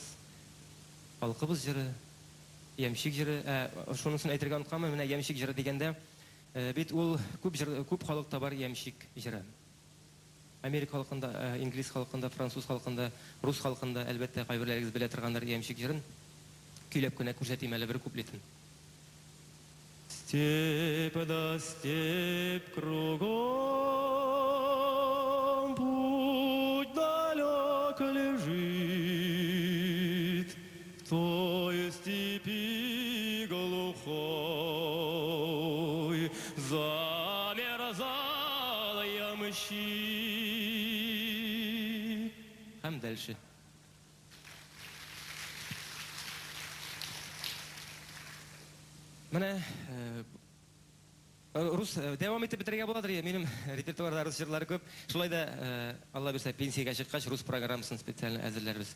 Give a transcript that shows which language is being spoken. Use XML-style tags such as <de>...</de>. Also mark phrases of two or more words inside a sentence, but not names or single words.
<tt>Халкыбыз җыры, ямщик җыры, шунысын әйтергә онытканмын, менә ямщик җыры дигәндә, бит ул күп халыкта бар ямщик җыры. Америка халкында, инглиз халкында, француз халкында, рус халкында, әлбәттә, кайберләрегез белә торганнар ямщик җырын. Көйләп кенә күрсәтим әле бер куплетын.</tt> <ru>Степь да степь кругом, путь далек лежит, в той степи глухой замерзал ямщик.</ru> <tt>Һәм дальше. Менә рус дәвам итеп бетерергә буладыр. Минем репертуарда рус җырлары күп. Шулай да Алла бирсә пенсиягә чыккач рус программасын специально әзерләрбез.</tt>